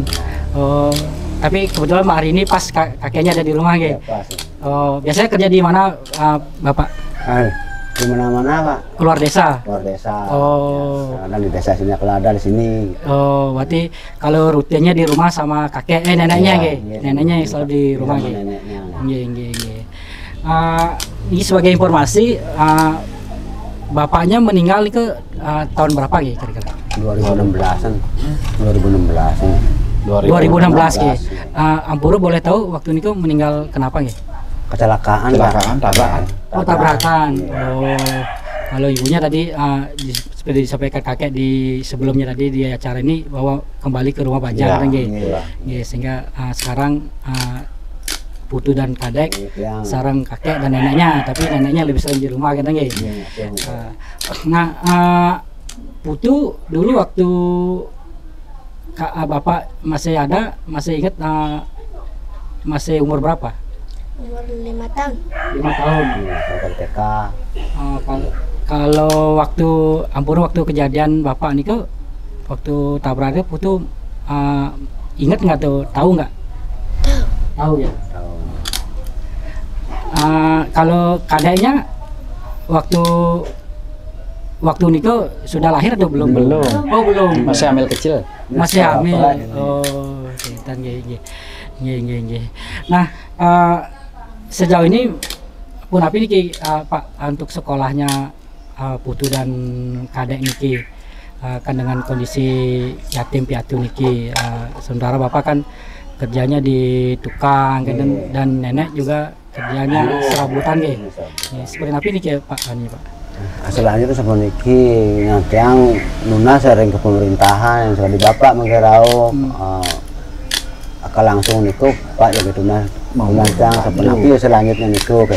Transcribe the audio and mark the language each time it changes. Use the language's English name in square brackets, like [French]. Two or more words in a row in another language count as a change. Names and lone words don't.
[Indonesian] Oh, tapi kebetulan hari ini pas kakeknya ada di rumah nggih. Ya, pas. Oh, biasanya kerja di mana Bapak? Di mana-mana Pak. Keluar desa. Keluar desa. Oh. Kadang di desa sini, kalau ada di sini. Oh, berarti kalau rutinnya di rumah sama kakek neneknya Iya, nggih. iya. Neneknya yang selalu di rumah Sama nggih. neneknya. Nggih, nggih, nggih. Ini sebagai informasi, bapaknya meninggal ke tahun berapa nggih kira-kira? 2016-an. 2016 ini. 2016 nggih. Ampuru boleh tahu waktu itu meninggal kenapa nggih? Kecelakaan, Pak. tabrakan. Oh, tabrakan. Oh, kalau ibunya tadi seperti disampaikan kakek di sebelumnya tadi di acara ini bahwa kembali ke rumah Banjar, kan nggih. Iya. Nggih, sehingga sekarang Putu dan kadek Yang sarang kakek dan neneknya, tapi neneknya lebih sering di rumah kan nggih. Nah, Putu dulu waktu Bapak masih ada, masih ingat masih umur berapa? Umur 5 tahun. 5 tahun. Kakak TK. Kalau waktu ampun waktu kejadian Bapak nih kok waktu tabraknya Putu ingat nggak tuh, tahu nggak? Tahu ya. Tahu. Kalau kadeknya waktu Niko sudah lahir atau belum? Belum. Oh, belum. Masih hamil kecil. Masih hamil. Bapak. Oh, kinten nggih. Nah, sejauh ini pun apa niki Pak untuk sekolahnya Putu dan kadek niki kan dengan kondisi yatim piatu niki, sementara Bapak kan kerjanya di tukang dan nenek juga kerjanya serabutan nggih. Seperti apa niki Pak Pak? Hasilnya itu seperti ini, yang Nuna sering ke pemerintahan yang sudah di Bapak menggerau akal langsung niku Pak ya gitu nah mengundang sepenapi selanjutnya niku kan.